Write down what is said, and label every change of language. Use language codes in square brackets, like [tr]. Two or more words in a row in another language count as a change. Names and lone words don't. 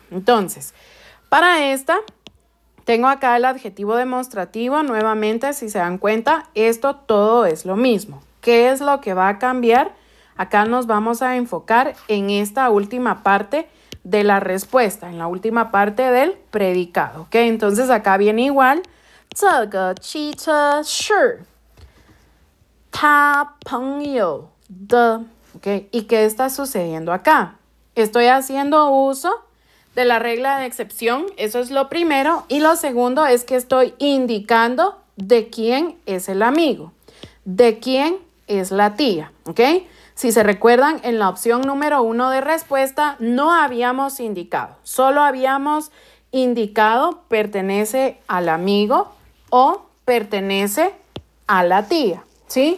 [es] Entonces, para esta, tengo acá el adjetivo demostrativo. Nuevamente, si se dan cuenta, esto todo es lo mismo. ¿Qué es lo que va a cambiar? Acá nos vamos a enfocar en esta última parte de la respuesta, en la última parte del predicado, ¿ok? Entonces, acá viene igual. [zh] 这个汽车是他朋友的. [es] ¿Okay? ¿Y qué está sucediendo acá? Estoy haciendo uso de la regla de excepción, eso es lo primero. Y lo segundo es que estoy indicando de quién es el amigo, de quién es la tía, ¿ok? Si se recuerdan, en la opción número 1 de respuesta no habíamos indicado, solo habíamos indicado pertenece al amigo o pertenece a la tía, ¿sí?